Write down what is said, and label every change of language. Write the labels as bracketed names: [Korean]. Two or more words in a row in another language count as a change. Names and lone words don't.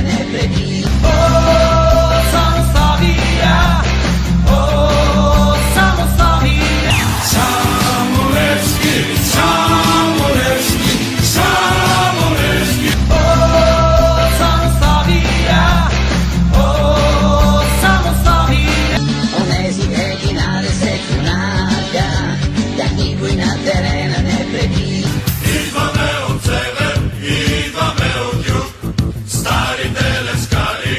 [Bulgarian] преди. Само Славия, само Славия. Само Levski, samo Levski, samo Levski. Само Славия, само Славия. Онези 11 юнака, тях никой на терена не преди. Идваме от север, идваме от юг, старите левскари.